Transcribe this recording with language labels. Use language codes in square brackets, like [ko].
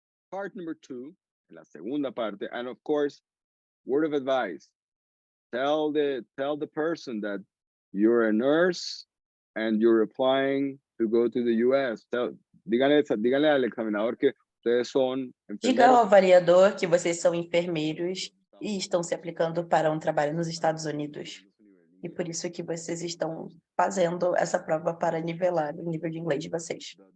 [en] Part number 2, [es] la segunda parte, [en] and of course, word of advice. Tell the person that you're a nurse and you're applying to go to the US. [es] Díganle al examinador que ustedes son [pt] Diga ao [es] enfermeros. [pt] avaliador que vocês são enfermeiros e estão se aplicando para um trabalho nos Estados Unidos. E por isso que vocês estão fazendo essa prova para nivelar o nível de inglês de vocês.